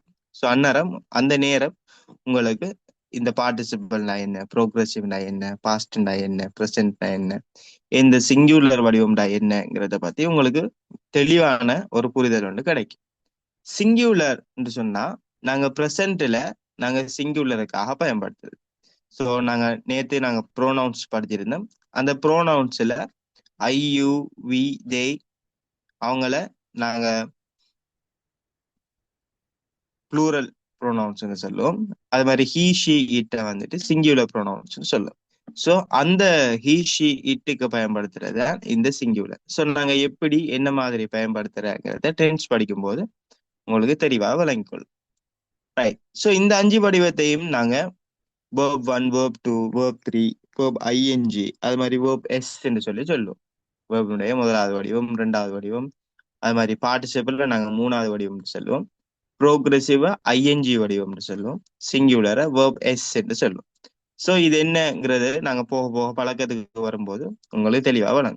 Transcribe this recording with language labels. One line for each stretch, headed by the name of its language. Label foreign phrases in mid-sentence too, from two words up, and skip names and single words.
Tamil: ஸோ அந்நேரம் அந்த நேரம் உங்களுக்கு இந்த பார்ட்டிசிபிள்னா என்ன, ப்ரோக்ரசிவ்னா என்ன, பாஸ்ட்னா என்ன, ப்ரெசென்ட்னா என்ன, இந்த சிங்குலர் வடிவம்னா என்னங்கிறத பத்தி உங்களுக்கு தெளிவான ஒரு புரிதல் ஒன்று கிடைக்கும். சிங்குலர் என்று சொன்னா நாங்க ப்ரெசென்ட்ல நாங்க சிங்குலருக்காக பயன்படுத்துறது. ஸோ நாங்க ப்ரோனவுன்ஸ் படிச்சிருந்தோம். அந்த ப்ரோனவுன்ஸ்ல
English: I, you, we, they
Tamil: அவங்கள நாங்க
English: plural pronouns
Tamil: சொல்லுவோம். அது மாதிரி
English: he, she, it
Tamil: வந்துட்டு
English: singular pronouns
Tamil: சொல்லுவோம். ஸோ அந்த
English: he, she, it
Tamil: பயன்படுத்துறத இந்த சிங்குலர். ஸோ நாங்க எப்படி என்ன மாதிரி பயன்படுத்துறங்கிறத டென்ஸ் படிக்கும்போது உங்களுக்கு தெளிவாக விளங்கிக்கொள்ளும்.
English: right. so
Tamil: இந்த 5 வடிவத்தையும் நாங்க
English: verb 1, verb 2, verb 3, verb ing
Tamil: அது மாதிரி
English: verb s
Tamil: என்று சொல்லுவோம். வேர்புடைய முதலாவது வடிவம், 2வது வடிவம், அது மாதிரி பார்ட்டிசிபிள்ல நாங்க 3வது வடிவம் சொல்லுவோம். ப்ரோக்ரெசிவ ஐஎன்ஜி வடிவம் சொல்லுவோம். சிங்குலரை
English: verb s
Tamil: என்று சொல்லுவோம். ஸோ இது என்னங்கிறது நாங்க போக போக பழக்கத்துக்கு வரும்போது உங்களுக்கு தெளிவா வழங்கும்.